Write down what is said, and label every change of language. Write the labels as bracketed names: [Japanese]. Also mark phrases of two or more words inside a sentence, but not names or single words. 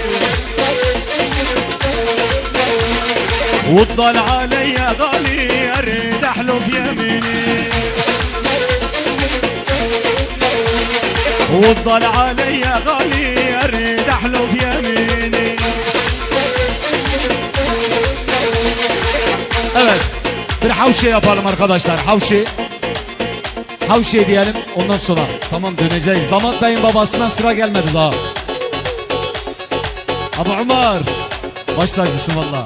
[Arabic] وتضل علي غالي اريد احلف يميني. وتضل علي غالي اريد احلف يميني. [Turkish] Evet, bir havşi yapalım arkadaşlar, havşi. havşe diyelim ondan sonra. Tamam döneceğiz. Damat Bey'in babasına sıra gelmedi daha. Abu Umar. Baş tacısın valla.